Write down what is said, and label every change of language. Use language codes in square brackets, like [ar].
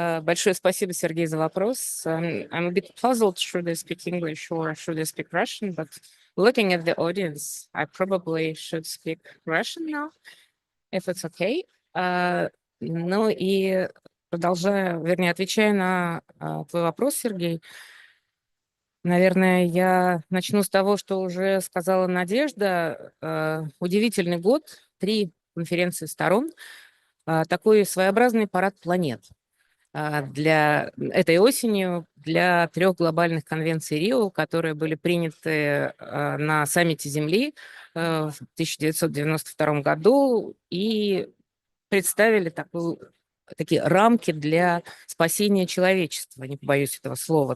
[ru] Большое спасибо, Сергей, за вопрос. [en] I'm a bit puzzled, should I speak English or should I speak Russian, but looking at the audience, I probably should speak Russian now, if it's okay. [ru] Ну и продолжая, вернее, отвечая на твой вопрос, Сергей, наверное, я начну с того, что уже сказала Надежда. Удивительный год, 3 конференции сторон, такой своеобразный парад планет для этой осенью, для 3 глобальных конвенций Рио, которые были приняты на саммите Земли в 1992 году и представили такие рамки для спасения человечества, не побоюсь этого слова.